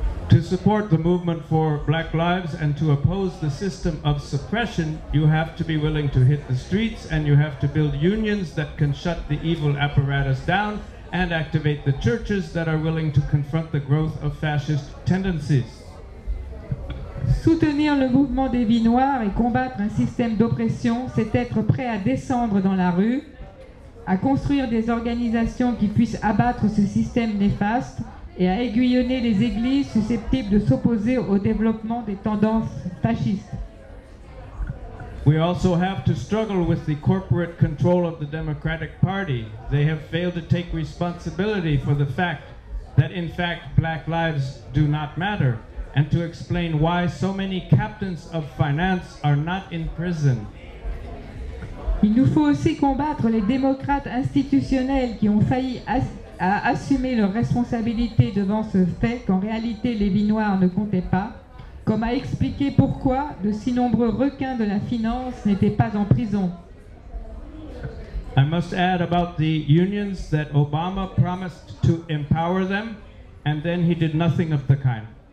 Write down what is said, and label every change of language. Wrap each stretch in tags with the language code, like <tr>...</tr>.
<en>To support the movement for Black Lives and to oppose the system of suppression, you have to be willing to hit the streets and you have to build unions that can shut the evil apparatus down and activate the churches that are willing to confront the growth of fascist tendencies.</en> <fr>Soutenir le mouvement des vies noires et combattre un système d'oppression, c'est être prêt à descendre dans la rue, à construire des organisations qui puissent abattre ce système néfaste et à aiguillonner les églises susceptibles de s'opposer au développement des tendances fascistes.</fr> <en>We also have to struggle with the corporate control of the Democratic Party. They have failed to take responsibility for the fact that in fact black lives do not matter, and to explain why so many captains of finance are not in prison.</en> <fr>Il nous faut aussi combattre les démocrates institutionnels qui ont failli à assumer leurs responsabilités devant ce fait qu'en réalité les vies noires ne comptaient pas, comme à expliquer pourquoi de si nombreux requins de la finance n'étaient pas en prison.</fr> <en>I must add about the unions that Obama promised to empower them, and then he did nothing of the kind.</en>